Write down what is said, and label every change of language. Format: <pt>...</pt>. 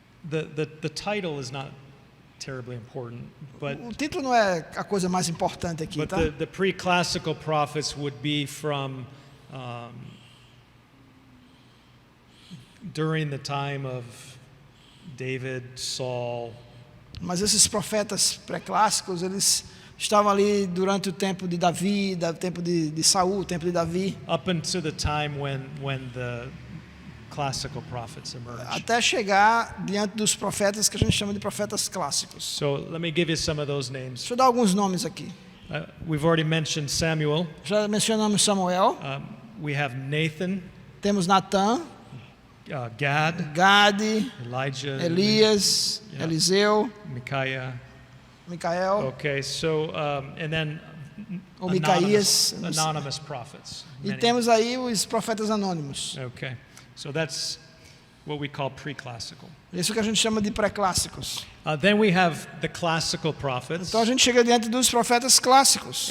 <en>The title is not terribly important, but</en> <pt>O título não é a coisa mais importante aqui,</pt> <en>but</en> <pt>tá?</pt> <en>the pre-classical prophets would be from during the time of David, Saul,</en> <pt>Mas esses profetas pré-clássicos, eles estavam ali durante o tempo de Davi, o tempo de Saul, o tempo de Davi,</pt> <en>up until the time when the classical prophets emerged.</en> <pt>até chegar diante dos profetas que a gente chama de profetas clássicos.</pt> <en>So let me give you some of those names.</en> <pt>Deixa eu dar alguns nomes aqui.</pt> <en>We've already mentioned Samuel.</en> <pt>Já mencionamos Samuel,</pt> <en>We have Nathan,</en> <pt>temos Natã,</pt> <en>Gad,</en> <pt>Gade,</pt> <en>Elijah,</en> <pt>Elias,</pt> <en>Yeah.</en> <pt>Eliseu,</pt> <en>Micaiah.</en> <pt>Micael,</pt> <en>Okay, so and then</en> <pt>ou Micaías.</pt> <en>anonymous prophets.</en> <pt>E</pt> <en>Many.</en> <pt>temos aí os profetas anônimos.</pt> <en>Okay, so that's what we call pre-classical.</en> <pt>Isso que a gente chama de pré-clássicos.</pt> <en>Then we have the classical prophets,</en> <pt>Então a gente chega diante dos profetas clássicos.</pt>